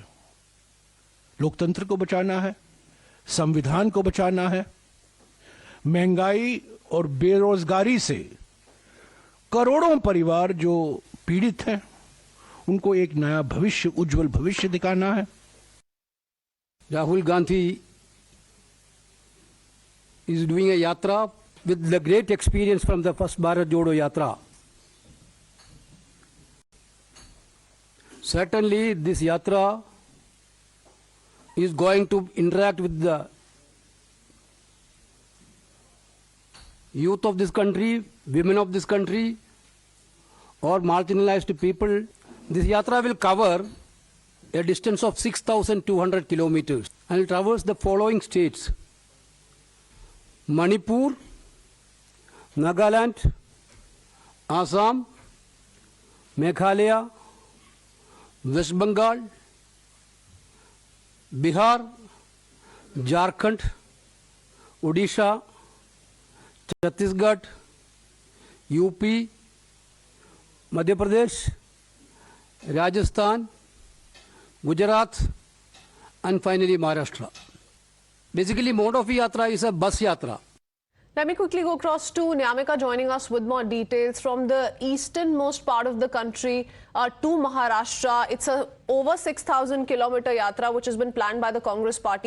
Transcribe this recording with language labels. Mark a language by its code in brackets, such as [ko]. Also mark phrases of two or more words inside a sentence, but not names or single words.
[hi] लोकतंत्र को बचाना है, संविधान को बचाना है। महंगाई और बेरोजगारी से करोड़ों परिवार जो पीड़ित हैं, उनको एक नया भविष्य, उज्जवल भविष्य दिखाना है। [en] Rahul Gandhi is doing a yatra with the great experience from the first Bharat Jodo Yatra. Certainly this yatra is going to interact with the youth of this country, women of this country, or marginalized people. This yatra will cover a distance of 6,200 kilometers and will traverse the following states: Manipur, Nagaland, Assam, Meghalaya, West Bengal, Bihar, Jharkhand, Odisha, Chhattisgarh, UP, Madhya Pradesh, Rajasthan, Gujarat, and finally Maharashtra. Basically, mode of yatra is a bus yatra. Let me quickly go across to Nyamika joining us with more details from the easternmost part of the country to Maharashtra. It's a over 6,000 kilometer yatra which has been planned by the Congress party.